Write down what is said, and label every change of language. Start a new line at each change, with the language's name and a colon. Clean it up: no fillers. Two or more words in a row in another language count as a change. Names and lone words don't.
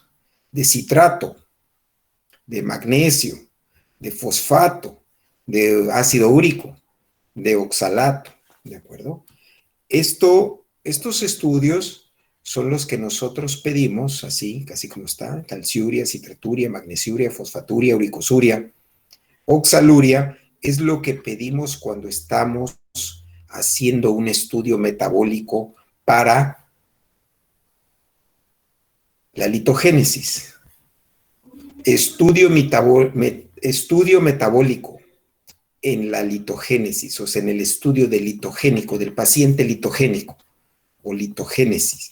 Spanish: De citrato, de magnesio, de fosfato, de ácido úrico, de oxalato, ¿de acuerdo? Estos estudios son los que nosotros pedimos, así, casi como está, calciuria, citraturia, magnesiuria, fosfaturia, uricosuria, oxaluria, es lo que pedimos cuando estamos haciendo un estudio metabólico para la litogénesis. Estudio metabólico en la litogénesis, o sea, en el estudio del litogénico, del paciente litogénico o litogénesis.